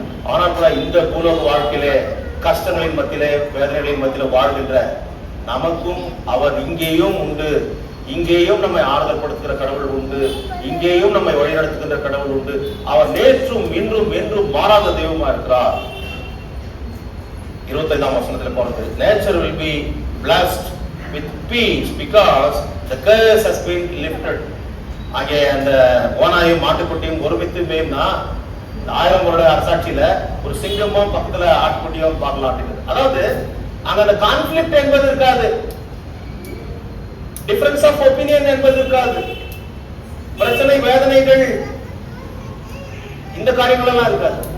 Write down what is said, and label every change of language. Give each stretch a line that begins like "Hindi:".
Tamil: ஆனால் கூட இந்த பூலோக வாழ்க்கையிலே கஷ்டங்களின் மத்தியிலே வேதனைகளின் மத்தியில வாழ்கின்ற நமக்கும் அவர் இங்கேயும் உண்டு. இங்கேயும் நம்மை ஆறுதல் படுத்துகிற கடவுள் உண்டு, இங்கேயும் நம்மை வழிநடத்துகின்ற கடவுள் உண்டு. அவர் நேற்றும் இன்றும் என்றும் மாறாத தெய்வமா இருக்கிறார். 25ஆம் வசனத்துல போறது,
English: nature will be blessed with peace because the curse has been lifted.
Tamil: அங்கே அந்த ஓனாயும் மாட்டுக்குட்டியும் ஒருமித்து மேய்னா 1000 வருட அரசாட்சியில ஒரு சிங்கமும் பக்கத்துல ஆட்டுக்குட்டியும் பார்க்கலாம் அப்படின்னு. அதாவது அங்க அந்த கான்ஃபிளிக்ட் என்பது இருக்காது,
English: difference of opinion
Tamil: என்பது இருக்காது, பிரச்சனை வேதனைகள் இந்த காரியங்கள் எல்லாம் இருக்காது.